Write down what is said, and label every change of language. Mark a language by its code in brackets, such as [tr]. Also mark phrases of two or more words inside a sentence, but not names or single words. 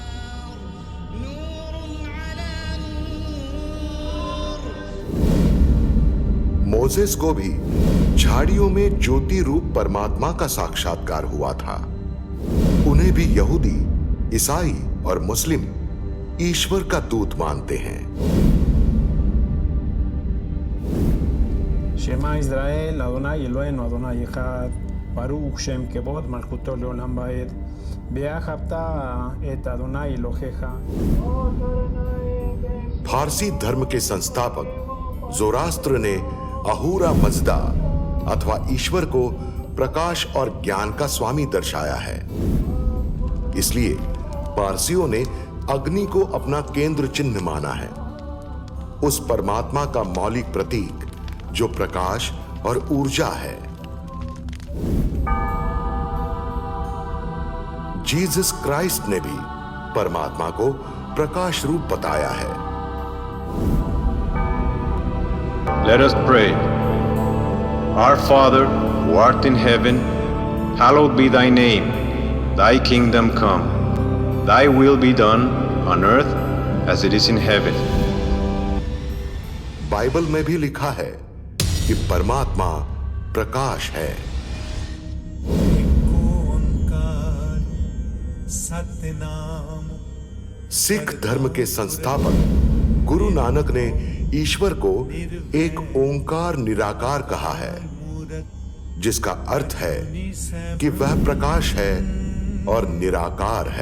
[hi] मोसेस को भी झाड़ियों में ज्योति रूप परमात्मा का साक्षात्कार हुआ था। उन्हें भी यहूदी, ईसाई और मुस्लिम ईश्वर का दूत मानते हैं। [he] שמע ישראל אדוני אלוהינו אדוני אחד ברוך שם כבוד מלכותו לעולם ועד ואהבת את אדוני אלוהיך। [hi] फारसी धर्म के संस्थापक जोरास्त्र ने अहूरा मजदा अथवा ईश्वर को प्रकाश और ज्ञान का स्वामी दर्शाया है। इसलिए पारसियों ने अग्नि को अपना केंद्र चिन्ह माना है, उस परमात्मा का मौलिक प्रतीक जो प्रकाश और ऊर्जा है। जीसस क्राइस्ट ने भी परमात्मा को प्रकाश रूप बताया है। [en] Let us pray. Our Father, who art in heaven, hallowed be thy name. Thy kingdom come. Thy will be done on earth as it is in heaven. [hi] बाइबल में भी लिखा है कि परमात्मा प्रकाश है। सिख धर्म के संस्थापक गुरु नानक ने ईश्वर को एक ओंकार निराकार कहा है, जिसका अर्थ है कि वह प्रकाश है और निराकार है।